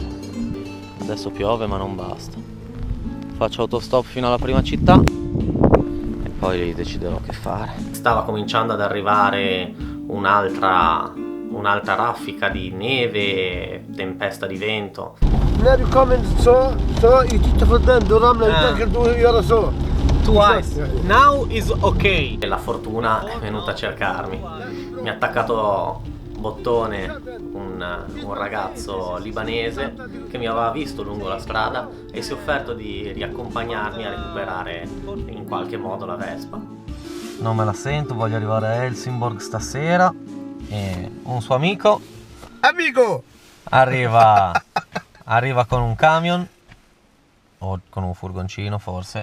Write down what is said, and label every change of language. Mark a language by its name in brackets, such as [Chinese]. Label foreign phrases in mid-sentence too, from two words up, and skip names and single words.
[Italian] Adesso piove ma non basta. Faccio autostop fino alla prima città e poi deciderò che fare. Stava cominciando ad arrivare un'altra raffica di neve, tempesta di vento. [Swedish] När du kommer så jag tittar på den, då ramlar du, tänker du göra så. [English] Twice. Now is ok. [Italian] E la fortuna è venuta a cercarmi. Mi ha attaccato bottone un ragazzo libanese che mi aveva visto lungo la strada e si è offerto di riaccompagnarmi a recuperare in qualche modo la Vespa. Non me la sento, voglio arrivare a Helsingborg stasera e un suo amico arriva con un camion o con un furgoncino forse.